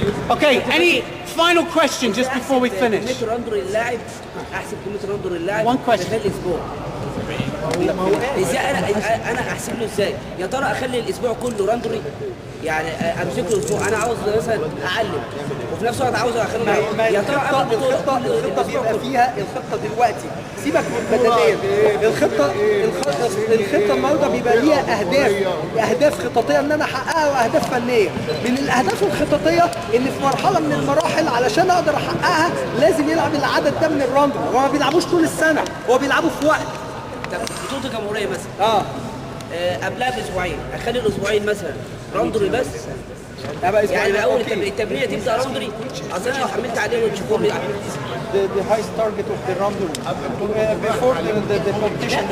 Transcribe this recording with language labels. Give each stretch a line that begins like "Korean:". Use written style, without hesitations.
English: Okay, any final question just before we finish?
Arabic: كمية راندر اللاعب، احسب كمية راندر اللاعب
English: One question.
Arabic: خلال الاسبوع. ازاي انا احسب له ازاي؟ يا ترى اخلي الاسبوع كله راندري؟ يعني امسك له اسبوع انا عاوز مثلا اعلم وفي نفس الوقت عاوز اخلي، يا ترى الخطه بيبقى فيها الخطه دلوقتي، سيبك من البدنيه. الخطه النهارده بيبقى ليها اهداف خططيه ان انا احققها واهداف فنيه. من الاهداف الخططيه ان في مرحله من المراحل علشان اقدر احققها لازم يلعب العدد ده من الراندر. هو ما بيلعبوش طول السنه، هو بيلعبوا في وقت. بطولة الجمهورية مثلا قبلها باسبوعين، اخلي الاسبوعين مثلا راندري بس. يعني اول التمرينه تبدا راندري، اصل انا لو حملت عليه وتشوفهم
English: the highest target of the round before the competition.